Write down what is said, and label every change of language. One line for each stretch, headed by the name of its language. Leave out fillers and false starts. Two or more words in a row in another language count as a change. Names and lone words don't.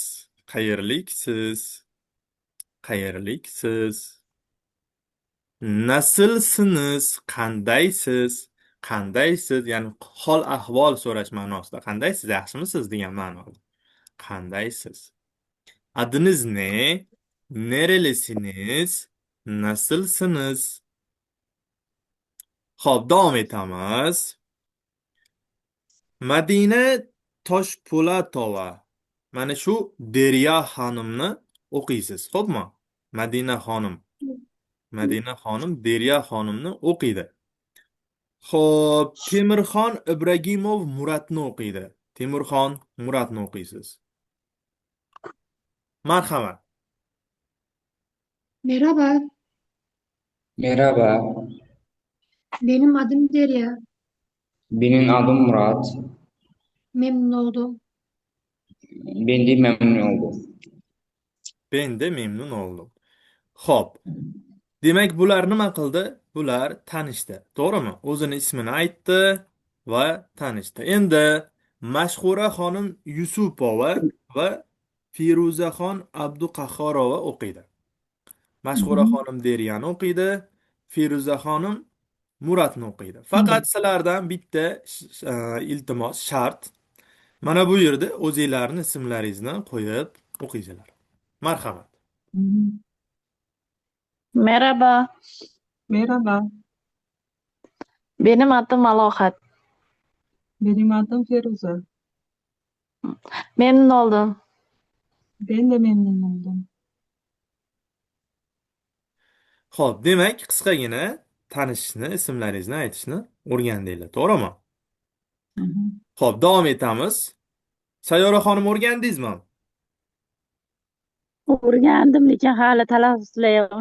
Uzbek: Qayerliksiz? Qayerliksiz?
Turkish: Nasılsınız? Qandaysiz?
Uzbek: Qandaysiz? Ya'ni hol ahvol so'rash ma'nosida. Qandaysiz? Yaxshimisiz degan ma'noda. Qandaysiz?
Turkish: Adınız ne? Nerelisiniz? Nasılsınız?
Uzbek: Xo'p, davom etamiz. Madina Toshpo'latova. Mana shu Derya xonimni o'qiysiz, xo'pmi? Madina xonim. Madina xonim Derya xonimni o'qiydi. Xo'p, Temirxon Ibragimov Muratni o'qiydi. Temirxon Muratni o'qiysiz. Marhamat.
Turkish: Merhaba, Merhaba, benim adım Derya. benim adım Murat. Memnun oldum. Ben de memnun oldum. Ben de memnun oldum.
Uzbek: Xo'p, demak bular nima qildi? Bular tanishdi, to'g'rimi? O'zini ismini aytdi va tanishdi. Endi Mashhura xonim Yusupova va Feruzaxon Abduqahhorova o'qiydi. Mashhura xonim Deryani o'qiydi, Feruza xonim Muratni o'qiydi. Faqat sizlardan bitta iltimos shart. Mana bu yerda o'zingizlarning ismlaringizni qo'yib o'qiysizlar. Marhamat.
Turkish: Merhaba, Merhaba, benim adım Malohat. benim adım Firuze. Memnun oldum. Ben de memnun oldum.
Uzbek: Xo'p, demak, qisqagina tanishishni, ismlaringizni aytishni o'rgandinglar, to'g'rimi? Hı hı. Xo'p, davom etamiz. Sayyora xonim o'rgandingizmi? O'rgandim, lekin hali talaffuzlayapman.